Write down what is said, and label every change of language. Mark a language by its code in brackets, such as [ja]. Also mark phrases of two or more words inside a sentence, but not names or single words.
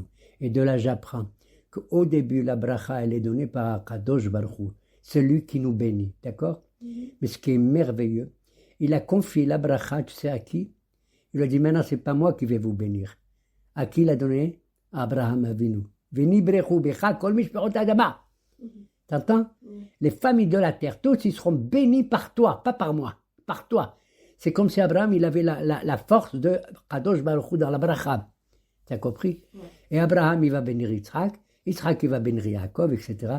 [fr] Et de là, j'apprends qu'au début, la bracha, elle est donnée par Kadosh Baruch Hu, celui qui nous bénit, d'accord? Mais ce qui est merveilleux, il a confié la bracha, tu sais à qui? Il a dit, maintenant, c'est pas moi qui vais vous bénir. À qui il a donné? À Abraham Avinu. [he] ונברכו בך כל משפחות האדמה. [fr] T'entends? Les familles de la terre, tous, ils seront bénis par toi, pas par moi, par toi. C'est comme si Abraham, il avait la force de Kadosh Baruch Hu dans la bracha. Tu as compris? Et Abraham, il va bénir Yitzhak, Yitzhak, il va bénir Yaakov, etc.